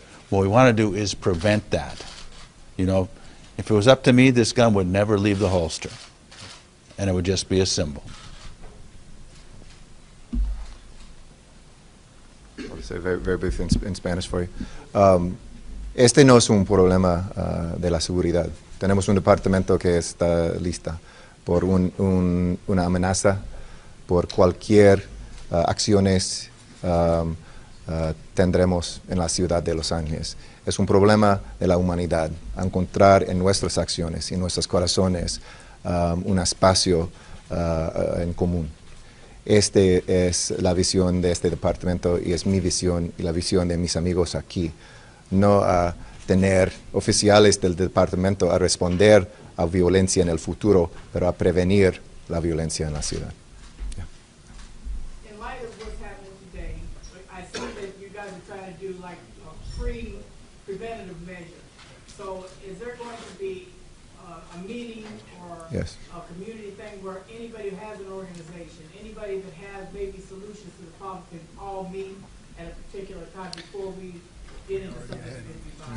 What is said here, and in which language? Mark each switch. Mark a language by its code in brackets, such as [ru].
[en] What we want to do is prevent that. You know, if it was up to me, this gun would never leave the holster, and it would just be a symbol. I'll say very, very briefly in Spanish for you. [es] Este no es un problema de la seguridad. Tenemos un departamento que está lista por una amenaza, por cualquier acciones tendremos en la ciudad de Los Ángeles. Es un problema de la humanidad, encontrar en nuestras acciones y en nuestros corazones un espacio en común. Esta es la visión de este departamento y es mi visión y la visión de mis amigos aquí. No a tener oficiales del departamento a responder a violencia en el futuro, pero a prevenir la violencia en la ciudad. [en] In light of what's happening today, I see that you guys are trying to do like a preventative measure. So is there going to be a meeting or Yes. a community thing where anybody who has an organization, anybody that has maybe solutions to the problem can all meet at a particular time before we get into something that's going to be violent?